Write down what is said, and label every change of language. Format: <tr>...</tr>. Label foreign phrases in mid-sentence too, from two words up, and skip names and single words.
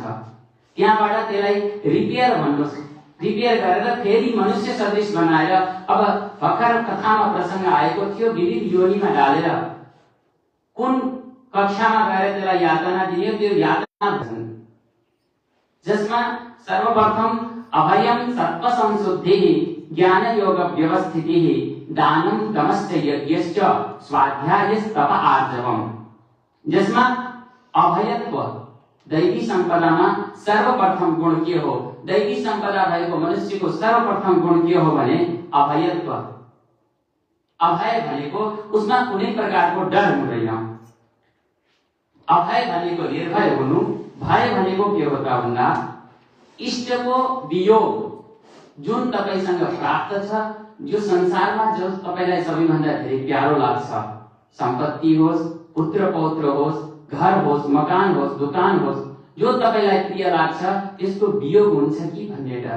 <ne>त्यहाँबाट त्यसलाई रिपेयर भन्नुहोस्, रिपेयर गरेर फेरि मनुष्य सदृश बनाएर, अब भर्खर कथामा प्रसंग आएको थियो, विविध योनिमा डालेर कुन कक्षामा गएर त्यसलाई यातना दियो, त्यो यातना भन्छन्।</ne> <sa>जसमा सर्वप्रथम अभयम सत्व संशुद्धिः ज्ञान योग व्यवस्थितिः दानम दमश्च यज्ञश्च स्वाध्यायस्तप आर्जवम।</sa> <ne>जसमा अभयत्व, दैवी संपदामा सर्वप्रथम गुण के हो? दैवी संपदा भएको मनुष्यको सर्वप्रथम गुण के हो भने अभयत्व। अभय भनेको उसमा कुनै प्रकारको डर हुँदैन। अभय भनेको निर्भय हुनु, भय भनेको के हो त भन्दा इष्टको वियोग जुन तपाईसँग प्राप्त छ, जो संसारमा जो तपाईलाई सबैभन्दा धेरै प्यारो लाग्छ, सम्पत्ति होस्, पुत्र पौत्र होस्, घर होस्, मकान होस्, दुकान होस्, जो तपाईलाई प्रिय लाग्छ त्यसको वियोग हुन्छ कि भन्ने डर।</ne>